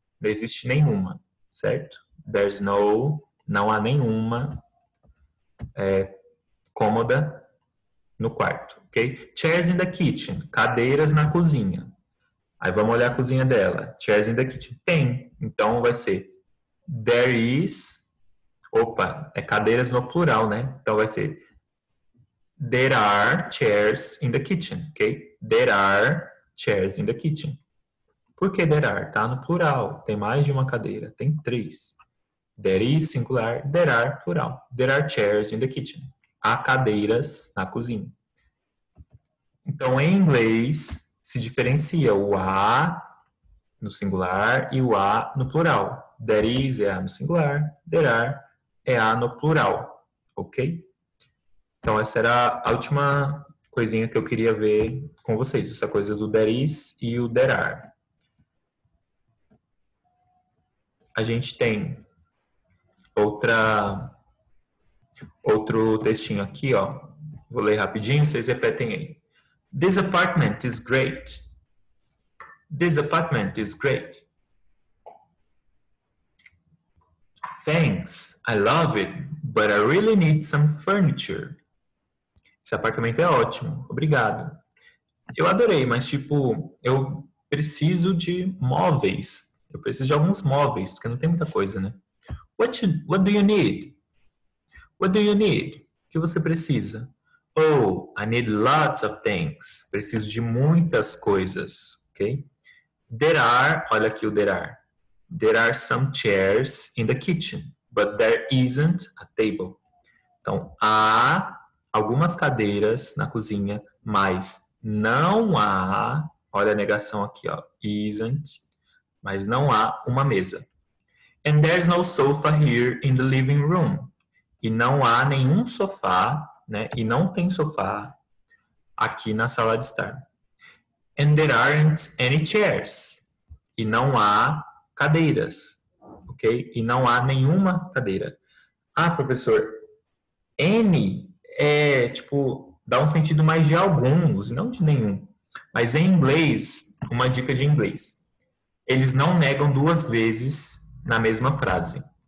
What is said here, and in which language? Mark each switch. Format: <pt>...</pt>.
<pt>Não existe nenhuma, certo?</pt> <en>There's no,</en> <pt>não há nenhuma cômoda no quarto, ok?</pt> <en>Chairs in the kitchen,</en> <pt>cadeiras na cozinha. Aí vamos olhar a cozinha dela. Chairs in the kitchen. Tem. Então vai ser there is, opa, é cadeiras no plural, né? Então vai ser</pt> <en>there are chairs in the kitchen, ok? There are chairs in the kitchen.</en> <pt>Por que there are? Tá no plural. Tem mais de uma cadeira. Tem 3.</pt> <en>There is, singular. There are, plural. There are chairs in the kitchen.</en> <pt>Há cadeiras na cozinha. Então, em inglês, se diferencia o a no singular e o a no plural. There is é a no singular. There are é a no plural. Ok? Então, essa era a última coisinha que eu queria ver com vocês. Essa coisa do there is e o there are. A gente tem outro textinho aqui, ó. Vou ler rapidinho, vocês repetem aí.</pt> <en>This apartment is great. This apartment is great. Thanks, I love it, but I really need some furniture.</en> <pt>Esse apartamento é ótimo, obrigado. Eu adorei, mas tipo, eu preciso de móveis. Eu preciso de alguns móveis, porque não tem muita coisa, né?</pt> <en>What do you need? What do you need?</en> <pt>O que você precisa?</pt> <en>Oh, I need lots of things.</en> <pt>Preciso de muitas coisas, ok? There are, olha aqui o there are.</pt> <en>There are some chairs in the kitchen, but there isn't a table.</en> <pt>Então, há algumas cadeiras na cozinha, mas não há, olha a negação aqui, ó, isn't, mas não há uma mesa.</pt> <en>And there's no sofa here in the living room.</en> <pt>E não há nenhum sofá, né? E não tem sofá aqui na sala de estar.</pt> <en>And there aren't any chairs.</en> <pt>E não há cadeiras, ok? E não há nenhuma cadeira. Ah, professor, any é, tipo, dá um sentido mais de alguns, não de nenhum. Mas em inglês, uma dica de inglês. Eles não negam duas vezes na mesma frase.</pt>